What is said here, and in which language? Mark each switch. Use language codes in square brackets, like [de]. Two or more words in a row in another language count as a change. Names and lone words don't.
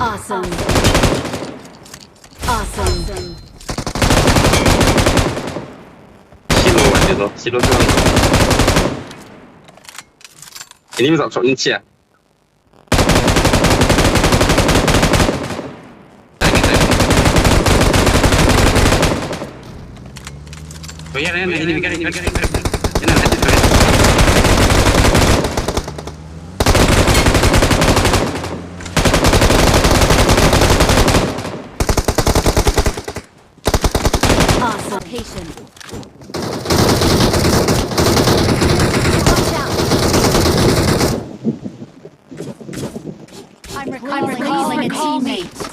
[en] Awesome. Awesome. [zh] 西路往这走，西路这样走。给你们找找运气。 [es] Voy a ver, [en] Awesome. Location. I'm recalling a teammate.